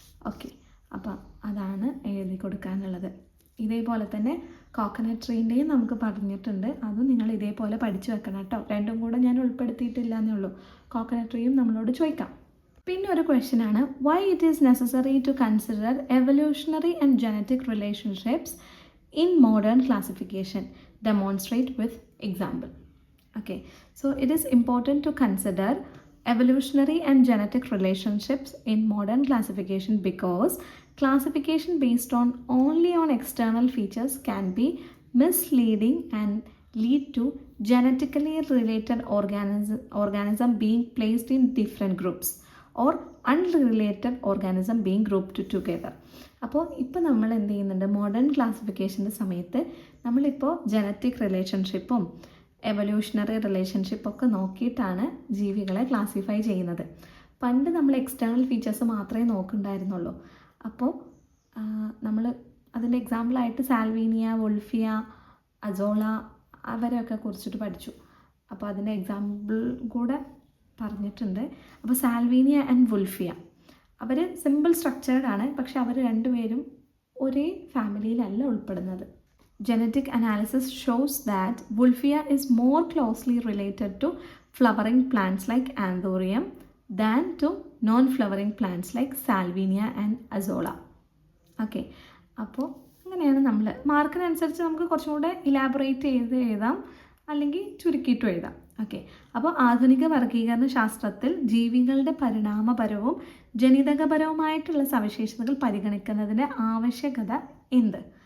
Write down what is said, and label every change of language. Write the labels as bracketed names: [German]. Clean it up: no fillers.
[Malayalam] Okay, അപ്പം അതാണ് എഴുതി കൊടുക്കാനുള്ളത്. ഇതേപോലെ തന്നെ കോക്കനട്ട് ട്രീൻ്റെയും നമുക്ക് പറഞ്ഞിട്ടുണ്ട്, അതും നിങ്ങൾ ഇതേപോലെ പഠിച്ചു വെക്കണം കേട്ടോ. രണ്ടും കൂടെ ഞാൻ ഉൾപ്പെടുത്തിയിട്ടില്ല എന്നേ ഉള്ളൂ. കോക്കനട്ട് ട്രീയും നമ്മളോട് ചോദിക്കാം. പിന്നെ ഒരു ക്വസ്റ്റ്യൻ ആണ്, [English] Why it is necessary to consider evolutionary and genetic relationships in modern classification, demonstrate with example. Okay, so it is important to consider evolutionary and genetic relationships in modern classification because classification based on only on external features can be misleading and lead to genetically related organism being placed in different groups or unrelated organism being grouped together. [Malayalam] അപ്പോൾ ഇപ്പോൾ നമ്മൾ എന്ത് ചെയ്യുന്നുണ്ട്, modern ക്ലാസിഫിക്കേഷൻ്റെ സമയത്ത് നമ്മളിപ്പോൾ genetic റിലേഷൻഷിപ്പും evolutionary റിലേഷൻഷിപ്പൊക്കെ നോക്കിയിട്ടാണ് ജീവികളെ classify ചെയ്യുന്നത്. പണ്ട് നമ്മൾ എക്സ്റ്റേണൽ ഫീച്ചേഴ്സ് മാത്രമേ നോക്കുന്നുണ്ടായിരുന്നുള്ളൂ. അപ്പോൾ നമ്മൾ അതിൻ്റെ എക്സാമ്പിളായിട്ട് സാൽവീനിയ, വോൾഫിയ, അസോള അവരെയൊക്കെ കുറിച്ചിട്ട് പഠിച്ചു. അപ്പോൾ അതിൻ്റെ എക്സാമ്പിൾ കൂടെ പറഞ്ഞിട്ടുണ്ട്. അപ്പോൾ സാൽവീനിയ and Wolffia our simple structured ആണ്, പക്ഷെ അവർ രണ്ടുപേരും ഒരേ ഫാമിലിയിലല്ല ഉൾപ്പെടുന്നത്. [English] Genetic analysis shows that Wolffia is more closely related to flowering plants like Anthurium than to non-flowering plants like Salvinia and Azolla. [Malayalam] Okay, അപ്പോൾ അങ്ങനെയാണ് നമ്മൾ മാർക്കിനനുസരിച്ച് നമുക്ക് കുറച്ചും കൂടെ ഇലാബറേറ്റ് ചെയ്ത് എഴുതാം, അല്ലെങ്കിൽ ചുരുക്കിയിട്ടും എഴുതാം. ഓക്കെ, അപ്പോൾ ആധുനിക വർഗീകരണ ശാസ്ത്രത്തിൽ ജീവികളുടെ പരിണാമപരവും ജനിതകപരവുമായിട്ടുള്ള സവിശേഷതകൾ പരിഗണിക്കുന്നതിൻ്റെ ആവശ്യകത എന്ത്?